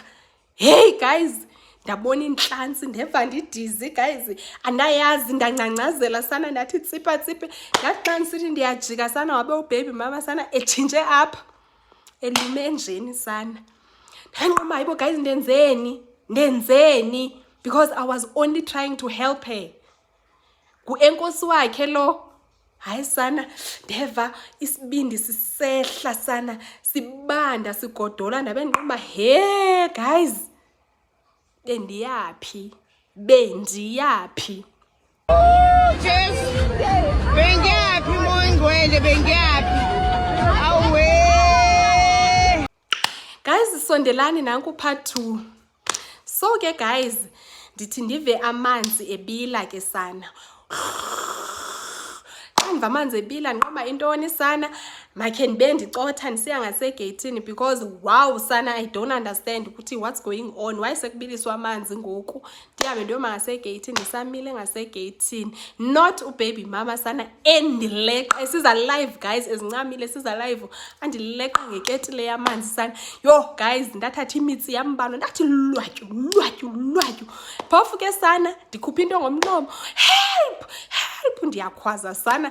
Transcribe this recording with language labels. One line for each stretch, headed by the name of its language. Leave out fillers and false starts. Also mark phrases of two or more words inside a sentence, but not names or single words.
English: Hey guys
Xhosa: ndabona inhlansi ndeva ndidizi guys andayazi ndancancazela sana ndathi tsipa tsipe ngathi xa ndisithi ndiyajika sana wabe ubaby mama sana etshintshe apha elume enjeni sana. Ndanqoma hayibo guys ndenzeni
English: because I was only trying to help her.
Xhosa: Enkosi wakhe lo. Hayi sana ndeva isibindi sisehla sana sibanda sigodola ndabe nqoma he guys bendiyapi bendiyapi.
Zulu: Bengiyapi moyingwele bengiyapi awe
Xhosa: guys sondelani nanku part 2. So ke guys ndithi ndive amanzi ebila ke sana. Ngiva amanzi ebila nqoma intoni sana makhe ndibe ndicotha ndisiya ngasegeyithini
English: because wow
Xhosa: sana
English: I don't understand
Xhosa: ukuthi
English: what's going on, why
Xhosa: sekubiliswa amanzi ngoku. Ndiyabe ndiyoma ngasegeyithini ndisamile ngasegeyithini not ubaby mama sana endileqa siza live guys ezincamile siza live andileqa ngeketile yamanzi sana. Yo guys ndathatha imitsi yambalo ndathi lwatyu phofu ke sana ndikhupha into ngomlomo help ndiyakhwaza sana.